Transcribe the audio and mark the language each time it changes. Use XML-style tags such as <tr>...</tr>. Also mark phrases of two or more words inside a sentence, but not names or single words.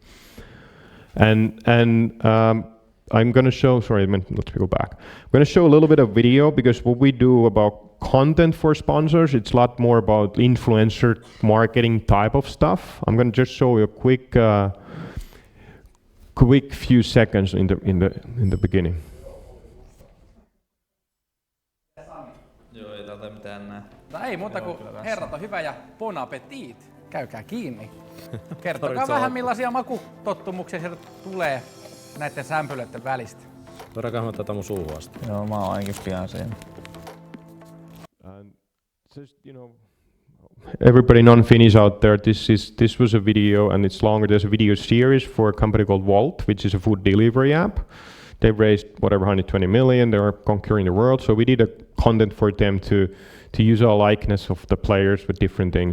<en>And I'm going to show, let's go back. I'm going to show a little bit of video, because what we do about content for sponsors, it's a lot more about influencer marketing type of stuff. I'm going to just show you a quick few seconds in the beginning.</en> <fi>Joo, ei täältä mitään näe. Ei muuta kuin herrat on hyvä ja</fi> <fr>bon appetit.</fr> <fi>Käykää kiinni. Kertokaa vähän millaisia makutottumuksia sieltä tulee näiden sämpylöiden välistä. Voidaanko mä tätä mun suuhun asti? Joo, mä oon ainakin pian siinä.</fi> <en>Everybody non-Finnish out there, this was a video, and it's longer. There's a video series for a company called Wolt, which is a food delivery app. They raised whatever 120 million. They are conquering the world. So we did a content for them to use our likeness of the players with different things.</en>